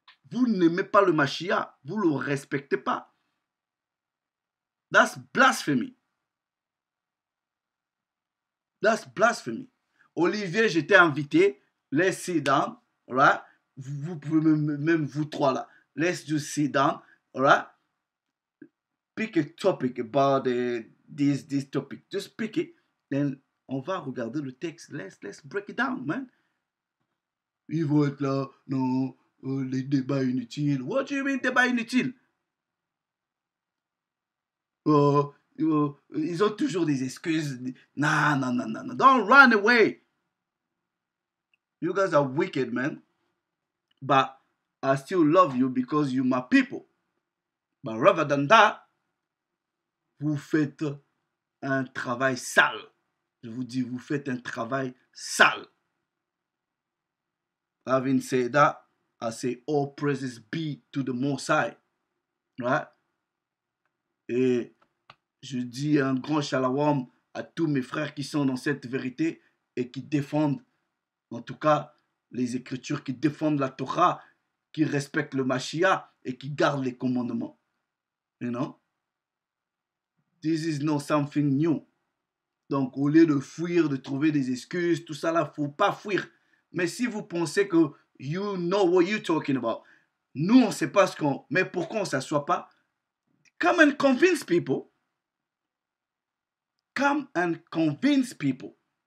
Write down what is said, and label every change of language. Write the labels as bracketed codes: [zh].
[fr] Vous n'aimez pas le Mashiach, vous ne le respectez pas. [en] That's blasphemy. That's blasphemy. [fr] Olivier, j'étais invité. [en] Let's sit down. Right? [fr] Vous pouvez même vous trois là. [en] Let's just sit down. Right? Pick a topic about this topic. Just pick it. Then [fr] on va regarder le texte. [en] Let's break it down, man. [fr] Ils vont être là. Non, les débats inutiles. [en] What do you mean [fr] débats inutiles? Ils ont toujours des excuses. Non, non, non, non, non. [en] Don't run away. You guys are wicked, man. But I still love you because you're my people. But rather than that, [fr] vous faites un travail sale. Je vous dis, vous faites un travail sale. [en] Having said that, I say all praises be to the Most High. Right? [fr] Et je dis un grand shalom à tous mes frères qui sont dans cette vérité et qui défendent, en tout cas, les Écritures, qui défendent la Torah, qui respectent le Mashiach et qui gardent les commandements. [en] You know? This is not something new. [fr] Donc, au lieu de fuir, de trouver des excuses, tout ça là, faut pas fuir. Mais si vous pensez que [en] you know what you're talking about, [fr] nous, on ne sait pas ce qu'on... Mais pourquoi on ne s'assoit pas? [en] Come and convince people. Come and convince people.